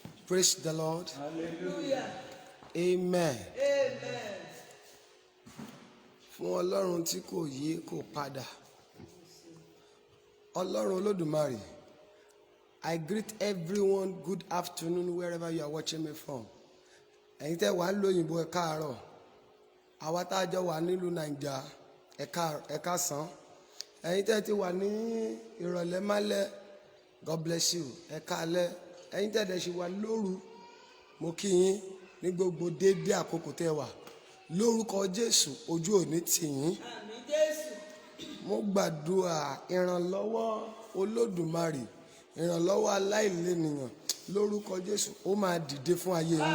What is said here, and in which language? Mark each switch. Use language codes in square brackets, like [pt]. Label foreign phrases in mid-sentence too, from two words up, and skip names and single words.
[en] Praise the Lord. Hallelujah. Amen. Amen. [yo] Fún Ọlọ́run tí kò yí kò padà. Ọlọ́run Olódùmarè. [en] I greet everyone good afternoon wherever you are watching me from. [yo] Ẹ̀yin tẹ́ wà lóyìnbó ẹ káàárọ̀. Àwa tá a jọ wà nílùú Nàìjíríà ẹ káàsán. Ẹ̀yin tẹ́ ti wà ní ìrọ̀lẹ́ málẹ̀, [en] God bless you. [yo] Ẹ káalẹ́. Ẹ̀yin tẹ́ dẹ̀ ṣì wà lóru, mo kí yín ní gbogbo déédéé àkókò tẹ́ wà. Lórúkọ Jésù, ojú ò ní tì yín. Àmín Jésù. Mo gbàdúrà ìrànlọ́wọ́ Olódùmarè, ìrànlọ́wọ́ aláìlénìyàn lórúkọ Jésù, ó máa dìde fún ayé yín.